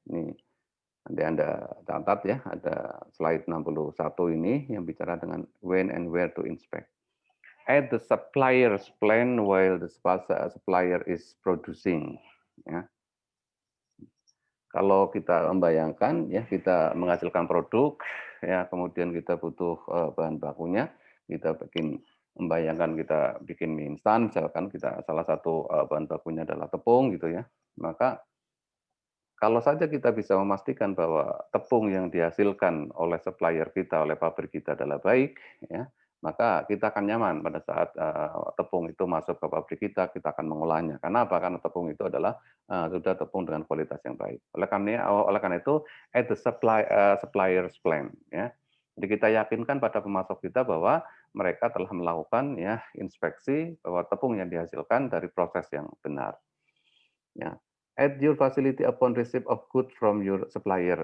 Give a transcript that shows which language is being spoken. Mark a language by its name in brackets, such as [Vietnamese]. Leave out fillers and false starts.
[Indonesian] Ini nanti Anda catat ya, ada slide 61 ini yang bicara dengan [English] when and where to inspect. At the supplier's plan while the supplier is producing. [Indonesian] Ya. Kalau kita membayangkan ya kita menghasilkan produk ya kemudian kita butuh bahan bakunya, kita membayangkan kita bikin mie instan misalkan kita salah satu bahan bakunya adalah tepung gitu ya. Maka kalau saja kita bisa memastikan bahwa tepung yang dihasilkan oleh supplier kita, oleh pabrik kita adalah baik, ya, maka kita akan nyaman pada saat tepung itu masuk ke pabrik kita akan mengolahnya. Karena apa? Karena tepung itu adalah sudah tepung dengan kualitas yang baik. Oleh karena itu, [English] at the supplier's plan, [Indonesian] ya. Jadi kita yakinkan pada pemasok kita bahwa mereka telah melakukan ya inspeksi bahwa tepung yang dihasilkan dari proses yang benar. Ya. [English] At your facility upon receipt of goods from your supplier.